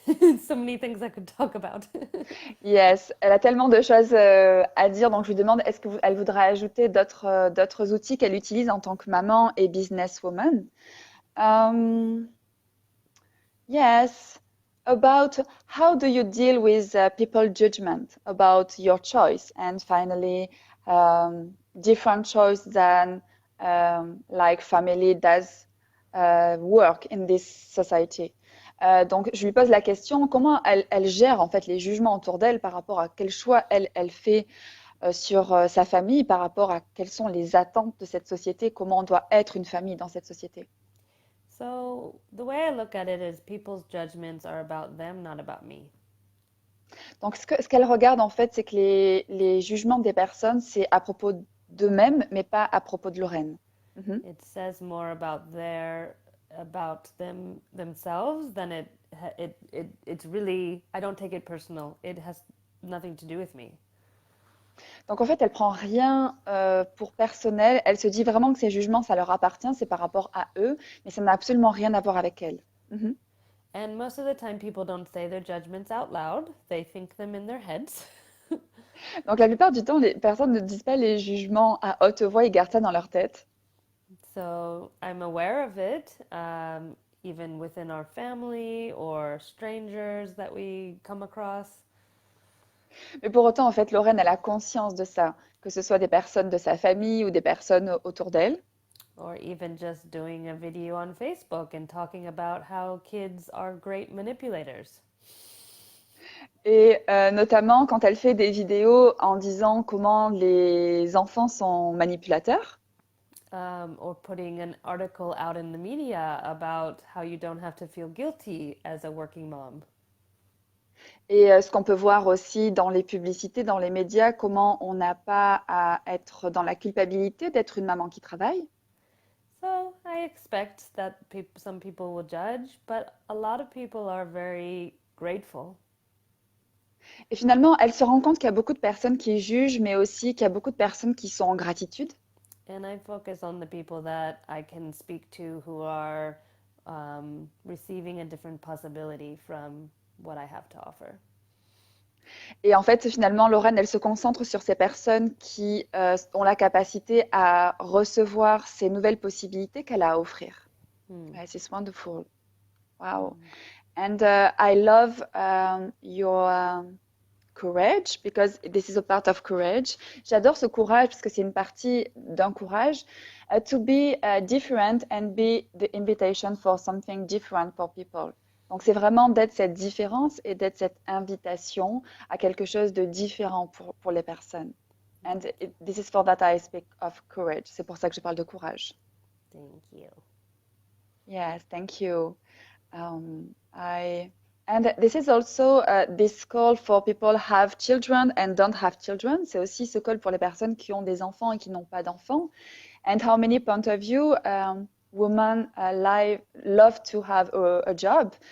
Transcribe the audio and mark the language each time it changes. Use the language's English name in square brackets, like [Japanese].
[English] So many things I could talk about. [French] Yes, elle a tellement de choses à dire, donc je lui demande est-ce qu'elle voudrait ajouter d'autres outils qu'elle utilise en tant que maman et businesswoman. [English] Um, yes, about how do you deal with people judgment about your choice and finally different choice than like family does work in this society. [French] Donc, je lui pose la question, comment elle gère en fait les jugements autour d'elle par rapport à quel choix elle fait sur sa famille, par rapport à quelles sont les attentes de cette société, comment on doit être une famille dans cette société. [English] So, the way I look at it is people's judgments are about them, not about me. [French] Donc, ce qu'elle regarde en fait, c'est que les jugements des personnes, c'est à propos d'eux-mêmes, mais pas à propos de Lorraine. Mhm. [English] It says more about themselves than it's really, I don't take it personal. It has nothing to do with me. [French] Donc en fait, elle prend rien pour personnel. Elle se dit vraiment que ces jugements, ça leur appartient, c'est par rapport à eux, mais ça n'a absolument rien à voir avec elle. Mhm. [English] And most of the time people don't say their judgments out loud. They think them in their heads. [French] Donc la plupart du temps, les personnes ne disent pas les jugements à haute voix, ils gardent ça dans leur tête. [English] So I'm aware of it, even within our family or strangers that we come across. [French] Mais pour autant, en fait, Lorraine, elle a conscience de ça, que ce soit des personnes de sa famille ou des personnes autour d'elle. [English] Or even just doing a video on Facebook and talking about how kids are great manipulators. [French] Et notamment quand elle fait des vidéos en disant comment les enfants sont manipulateurs. [English] Or putting an article out in the media about how you don't have to feel guilty as a working mom. [French] Et ce qu'on peut voir aussi dans les publicités, dans les médias, comment on n'a pas à être dans la culpabilité d'être une maman qui travaille. [English] So I expect that some people will judge, but a lot of people are very grateful. [French] Et finalement, elle se rend compte qu'il y a beaucoup de personnes qui jugent, mais aussi qu'il y a beaucoup de personnes qui sont en gratitude. [English] And I focus on the people that I can speak to who are receiving a different possibility from what I have to offer. [French] Et en fait, finalement, Lorraine, elle se concentre sur ces personnes qui ont la capacité à recevoir ces nouvelles possibilités qu'elle a à offrir. Hmm. [English] Yes, it's wonderful. Wow. And I love your courage because this is a part of courage. [French] J'adore ce courage parce que c'est une partie d'un courage. [English] To be different and be the invitation for something different for people. [French] Donc c'est vraiment d'être cette différence et d'être cette invitation à quelque chose de différent pour les personnes. [English] And this is for that I speak of courage. [French] C'est pour ça que je parle de courage. [English] Thank you. Yes, thank you. And this is also this call for people have children and don't have children. [French] C'est aussi ce call pour les personnes qui ont des enfants et qui n'ont pas d'enfants. [English] And how many point of view women love to have a job.